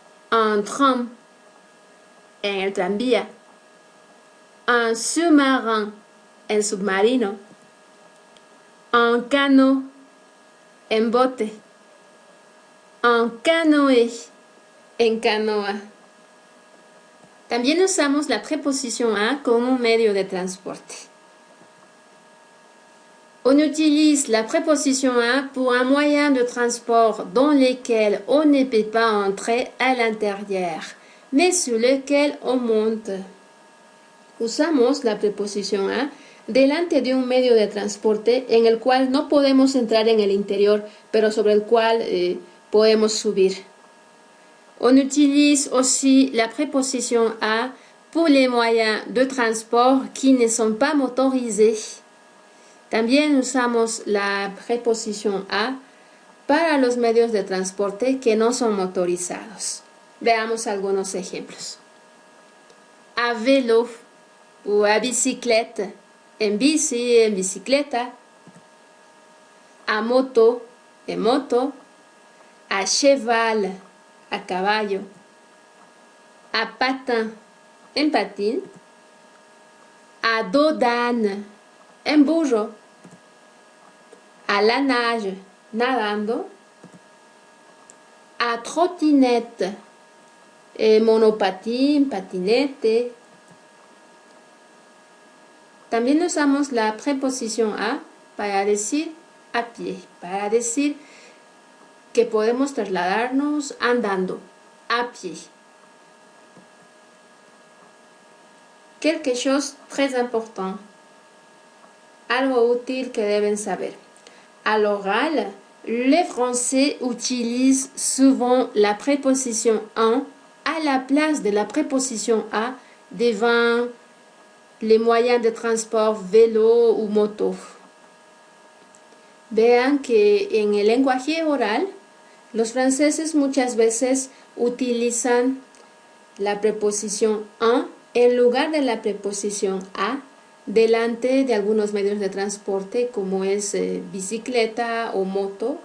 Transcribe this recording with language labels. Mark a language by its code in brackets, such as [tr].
[es] en tram, en el tranvía, en sous-marin, en submarino, en canot, en bote, en canoë, en canoa. También usamos la preposición a como un medio de transporte. [fr] On utilise la préposition à pour un moyen de transport dans lequel on ne peut pas entrer à l'intérieur, mais sur lequel on monte. [es] Usamos la preposición a delante de un medio de transporte en el cual no podemos entrar en el interior, pero sobre el cual podemos subir. [fr] On utilise aussi la préposition à pour les moyens de transport qui ne sont pas motorisés. [es] También usamos la preposición a para los medios de transporte que no son motorizados. Veamos algunos ejemplos. A vélo o a bicicleta, en bici, en bicicleta. A moto, en moto. A cheval, a caballo. A patin, en patín. A dos d'âne, en burro. A la nage, nadando. A trottinette, monopatín, patinete. También usamos la preposición a para decir a pie, para decir que podemos trasladarnos andando, a pie. [fr] Quelque chose très important. [es] Algo útil que deben saber. [fr] À l'oral, les Français utilisent souvent la préposition en à la place de la préposition a devant les moyens de transport vélo ou moto. [es] Vean que en el lenguaje oral, los franceses muchas veces utilizan la preposición en lugar de la preposición a delante de algunos medios de transporte como es bicicleta o moto.